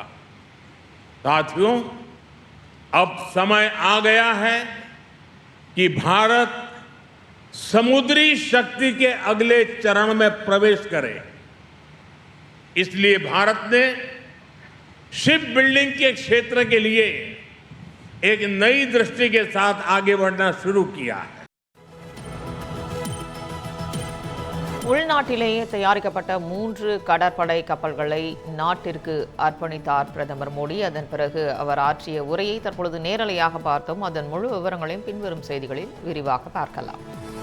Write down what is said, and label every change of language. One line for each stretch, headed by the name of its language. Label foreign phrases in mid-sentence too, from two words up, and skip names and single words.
Hindi: साथियों, अब समय आ गया है कि भारत समुद्री शक्ति के अगले चरण में प्रवेश करे। इसलिए भारत ने
English: ship building
Hindi: के क्षेत्र के लिए एक नई दृष्टि के साथ आगे बढ़ना शुरू किया है।
Tamil: உள்நாட்டிலேயே தயாரிக்கப்பட்ட 3 கடற்படை கப்பல்களை நாட்டிற்கு அர்ப்பணித்தார் பிரதமர் மோடி. அதன் பிறகு அவர் ஆற்றிய உரையை தற்பொழுது நேரலையாக பார்த்தோம். அதன் முழு விவரங்களையும் பின்வரும் செய்திகளில் விரிவாக பார்க்கலாம்.